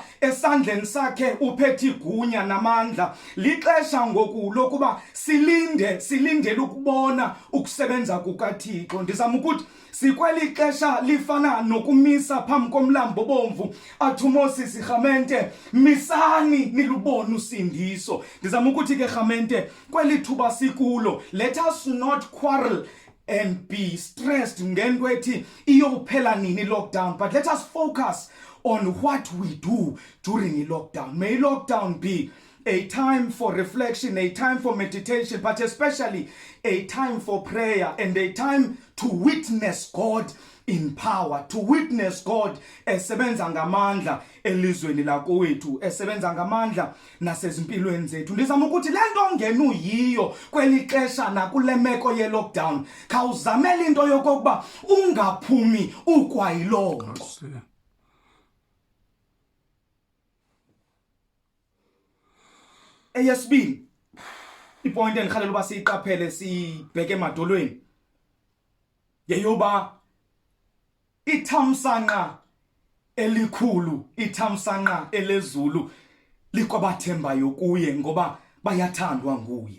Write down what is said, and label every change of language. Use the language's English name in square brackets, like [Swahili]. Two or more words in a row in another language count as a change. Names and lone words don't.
[Xhosa] esandleni sakhe uphethe igunya namandla lixesha ngoku lokuba silindele ukubona ukusebenza kukaThixo ndizama ukuthi sikweli xesha lifana nokumisa phambi komlambo bomvu athi Moses Rhamente misani nilubone usindiso ndizama ukuthi ke Rhamente kweli thuba sikulo [English] let us not quarrel and be stressed [Xhosa] ngento ethi iyophela nini lockdown [English] but let us focus on what we do during lockdown. May lockdown be a time for reflection, a time for meditation, but especially a time for prayer and a time to witness God in power, to witness God [Xhosa] esebenza ngamandla elizweni lakowethu, esebenza ngamandla nasezimpilweni zethu. Ndizama ukuthi lento ngenu yiyo kweli xesha nakule meko ye lockdown khawuzamela into yokokuba ungaphumi ukwayilonto. Eyesibini ipoint endihalela uba siyiqaphele sibheke emadolweni yeyoba ithamsanqa elikhulu ithamsanqa elezulu likwabathembayo kuye ngoba bayathandwa nguye.